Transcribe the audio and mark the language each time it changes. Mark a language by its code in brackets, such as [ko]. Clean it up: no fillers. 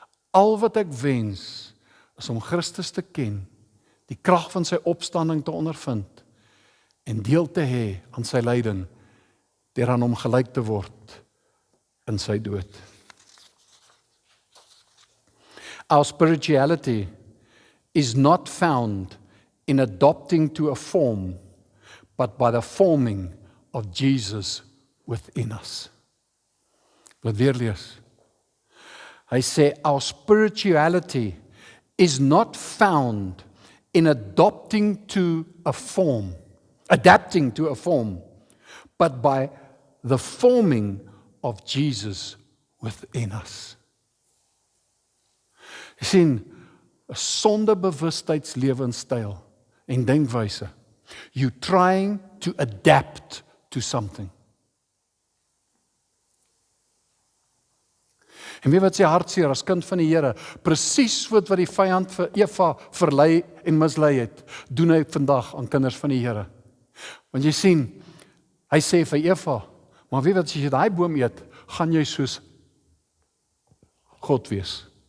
[af] Al wat ek wens, is om Christus te ken, die krag van sy opstanding te ondervind, en deel te hê aan sy lyding, deur aan hom gelyk te word in sy dood. [en] Our spirituality is not found in adopting to a form, but by the forming of Jesus within us. [af] Wat weer lees. Hy sê, [en] our spirituality is not found in adapting to a form, but by the forming of Jesus within us. [af] Jy sien, 'n sondebewustheidslewensstyl en denkwyse. [en] You trying to adapt to something. [af] En weet wat sy hartseer as kind van die Here, presies wat die vyand vir Eva verlei en mislei het, doen hy vandag aan kinders van die Here. Want jy sien, hy sê vir Eva, maar weet wat, as jy daai boom eet, gaan jy soos God wees.